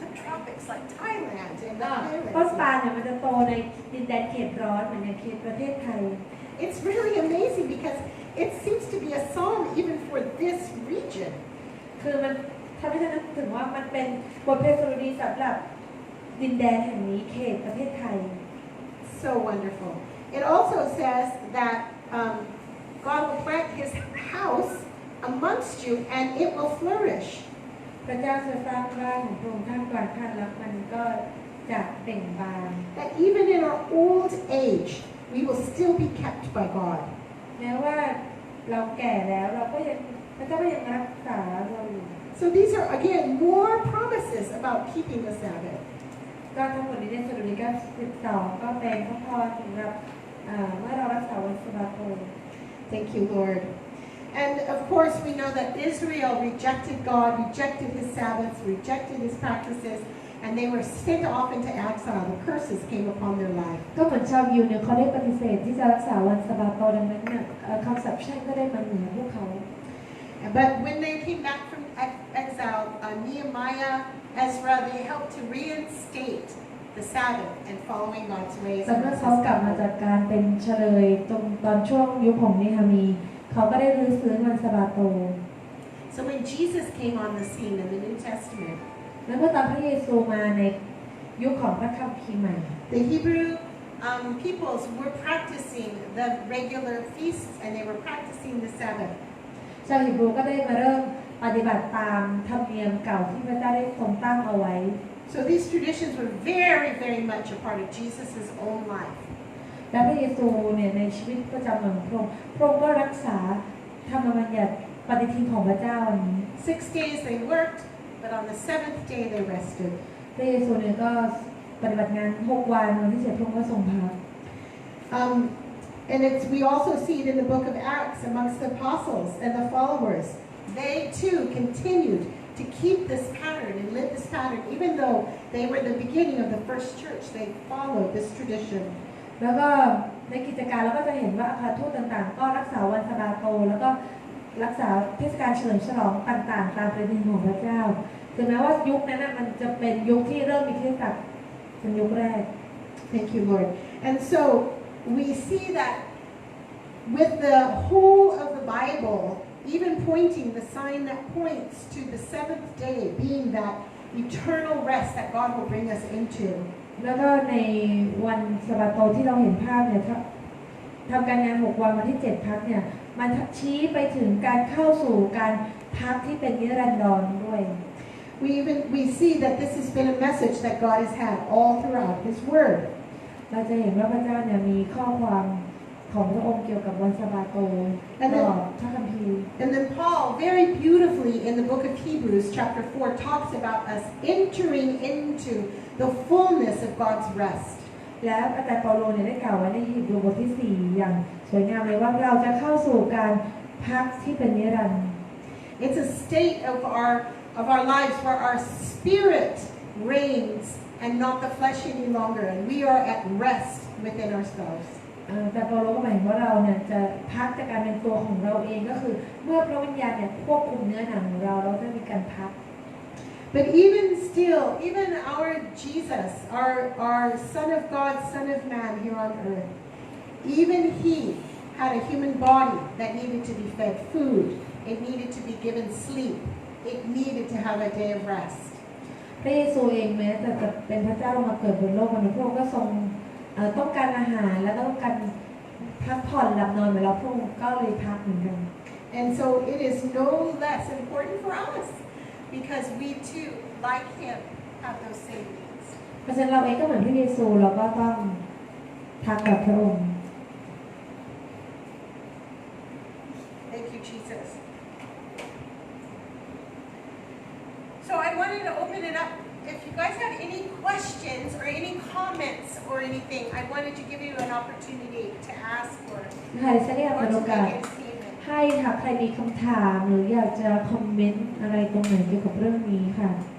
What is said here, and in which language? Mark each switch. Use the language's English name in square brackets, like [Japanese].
[English] The tropics like Thailand and the [Thai] ต้น [English] highlands. [Thai] ปาล์มเนี่ยมันจะโตในดินแดนเขตร้อนเหมือนในเขตประเทศไทย [English] It's really amazing because it seems to be a psalm even for this region. [Thai] คือมันทำให้ฉันนึกถึงว่ามันเป็นบทเพลงสดุดีสำหรับดินแดนแห่งนี้เขตประเทศไทย [English] So wonderful. It also says that God will plant his house amongst you and it will flourish. [Thai] พระเจ้าจะสร้างบ้านของพระองค์ท่ามกลางท่านแล้วมันก็จะเบ่งบาน [English] That even in our old age, we will still be kept by God. [Thai] แม้ว่าเราแก่แล้วเราก็ยังพระเจ้าก็ยังรักษาเราอยู่ [English] So these are again more promises about keeping the Sabbath. [Thai] ก็ทั้งหมดนี้ในสดุดี92ก็เป็นพระพรสำหรับเมื่อเรารักษาวันสะบาโต [English] Thank you, Lord. And of course, we know that Israel rejected God, rejected his Sabbaths, rejected his practices, and they were sent off into exile. The curses came upon their life. [Thai] ก็เหมือนชาวยิวเนี่ยเขาได้ปฏิเสธที่จะรักษาวันสะบาโตดังนั้นเนี่ยคำสาปแช่งก็ได้มาเหนือพวกเขา [English] But when they came back from exile, Nehemiah, Ezra, they helped to reinstate the Sabbath and following God's ways. [Thai] แต่เมื่อเขากลับมาจากการเป็นเฉลยตอนช่วงยุคของเนหะมีเขาก็ได้รื้อฟื้นวันสะบาโต [English] So when Jesus came on the scene in the New Testament, [Thai] และเมื่อตอนพระเยซูมาในยุคของพระคัมภีร์ใหม่ [English] the Hebrew peoples were practicing the regular feasts and they were practicing the Sabbath. [Thai] ชาวฮิบรูก็ได้มาเริ่มปฏิบัติตามธรรมเนียมเก่าที่พระเจ้าได้ทรงตั้งเอาไว้ [English] So these traditions were very, very much a part of Jesus' own life. [Thai] และพระเยซูเนี่ยในชีวิตประจำวันของพระองค์ก็รักษาธรรมบัญญัติปฏิทินของพระเจ้าอันนี้ [English] 6 days they worked, but on the 7th day they rested. [Thai] พระเยซูเนี่ยก็ปฏิบัติงาน6 วันวันที่7พระองค์ก็ทรงพัก [English] And we also see it in the book of Acts amongst the apostles and the followers. They too continued to keep this pattern and live this pattern. Even though they were the beginning of the first church, they followed this tradition. [Thai] แล้วก็ในกิจการเราก็จะเห็นว่าอาคาทูตต่างๆก็รักษาวันสะบาโตแล้วก็รักษาเทศกาลเฉลิมฉลองต่างๆตามประเพณีของพระเจ้าถึงแม้ว่ายุคนั้นมันจะเป็นยุคที่เริ่มมีคริสตจักรเป็นยุคแรก [English] Thank you, Lord. And so we see that with the whole of the Bible, even pointing the sign that points to the seventh day being that eternal rest that God will bring us into. [Thai] แล้วก็ในวันสะบาโตที่เราเห็นภาพเนี่ยทำการงาน6 วันวันที่7 พักเนี่ยมันชี้ไปถึงการเข้าสู่การพักที่เป็นนิรันดรด้วย [English] We see that this has been a message that God has had all throughout His Word. [Thai] เราจะเห็นว่าพระเจ้าเนี่ยมีข้อความของพระองค์เกี่ยวกับวันสะบาโตตลอดพระคัมภีร์ [English] And then Paul very beautifully in the book of Hebrews chapter 4 talks about us entering into the fullness of God's rest. [Thai] และอาจารย์เปาโลเนี่ยได้กล่าวไว้ในฮีบรูบทที่4อย่างสวยงามเลยว่าเราจะเข้าสู่การพักที่เป็นนิรันดร์ [English] It's a state of our lives where our spirit reigns and not the flesh any longer, and we are at rest within ourselves. [Thai] แต่เปาโลก็หมายถึงว่าเราเนี่ยจะพักจากการเป็นตัวของเราเองก็คือเมื่อพระวิญญาณเนี่ยควบคุมเนื้อหนังของเราจะมีการพัก [English] But even still, even our Jesus, our Son of God, Son of Man here on earth, even He had a human body that needed to be fed food. It needed to be given sleep. It needed to have a day of rest. [Thai] พระเยซูเองแม้แต่จะเป็นพระเจ้ามาเกิดบนโลกมนุษย์พระองค์ก็ทรงต้องการอาหารและต้องการพักผ่อนหลับนอนเหมือนเราพระองค์ก็เลยพักเหมือนกัน [English] And so it is no less important for us because we too, like Him, have those same needs. [Thai] เพราะฉะนั้นเราเองก็เหมือนพระเยซูเราก็ต้องพักกับพระองค์ [English] Thank you, Jesus. So I wanted to open it up. If you guys had any questions or any comments or anything, I wanted to give you an opportunity to ask or [Thai] ค่ะดิฉันอยากเปิดโอกาส [English] make a statement. [Thai] ให้ค่ะใครมีคำถามหรืออยากจะคอมเมนต์อะไรตรงไหนเกี่ยวกับเรื่องนี้ค่ะ